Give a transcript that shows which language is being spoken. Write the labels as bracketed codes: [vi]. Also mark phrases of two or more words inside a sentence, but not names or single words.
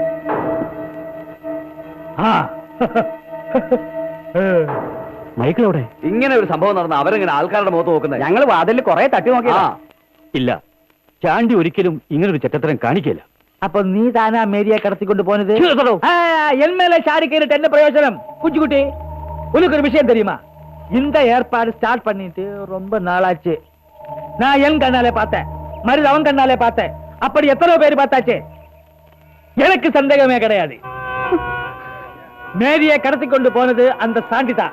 [ml] മൈക്കിളവിടെ ഇങ്ങനെ ഒരു സംഭവം നടന്ന അവരെങ്ങനെ ആൾക്കാരുടെ മുഖത്ത് നോക്കുന്നത്? ഞങ്ങൾ വാതിൽ കുറെ തട്ടി നോക്കിയാ. ഇല്ല, ചാണ്ടി ഒരിക്കലും ഇങ്ങനൊരു ചെറ്റത്തരം കാണിക്കില്ല. [ta] அப்போ நீ தானா மேரியை கடத்திக்கொண்டு போனது? [ml] എന്മേലെ ചാടി കയറിട്ട് എന്നെ പ്രയോജനം? കുഞ്ഞുകുട്ടി, [ta] உனக்கு ஒரு விஷயம் தெரியுமா? இந்த ஏற்பாடு ஸ்டார்ட் பண்ணிட்டு ரொம்ப நாளாச்சு. நான் என் கண்ணாலே பார்த்தேன், மருது அவன் கண்ணாலே பார்த்தேன். அப்படி எத்தனை பேர் பார்த்தாச்சு? எனக்கு சந்தேகமே கிடையாது. மேரியை கடத்தி கொண்டு போனது அந்த சாண்டி தான்.